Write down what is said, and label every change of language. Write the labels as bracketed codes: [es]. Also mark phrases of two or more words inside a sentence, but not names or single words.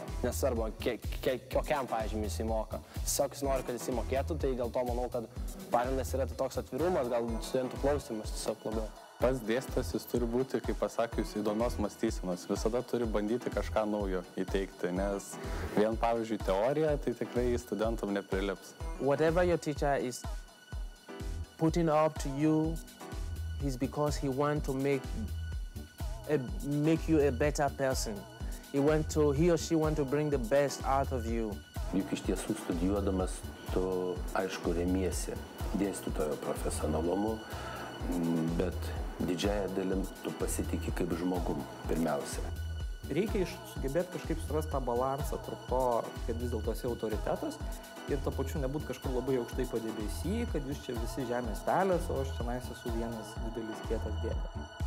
[lt] Nesvarbu, kokiam pažymį jisai moka. Tiesiog jis nori, kad jisai mokėtų, tai dėl to manau, kad pagrindas yra toks atvirumas, gal studentų klausimas tiesiog labiau. Pats dėstytojas jis turi būti, kaip pasakius, įdomios mąstysenos. Visada turi bandyti kažką naujo įteikti, nes vien, pavyzdžiui, teorija, tai tikrai studentam neprilips. [en] Whatever your teacher is putting up to you, is because he wants to make you a better person. He or she want to bring the best out of you. [lt] Juk iš tiesų studijuodamas tu, aišku, remiesi dėstytojo profesionalumu, bet didžiąją dalim tu pasitiki kaip žmogum pirmiausia. Reikia sugebėti kažkaip surasti tą balansą tarp to, kad vis dėlto esi autoritetas ir to pačiu nebūt kažkur labai aukštai padebesy, kad jūs čia visi žemės pelės, o aš čia esu vienas didelis kietas dėdė.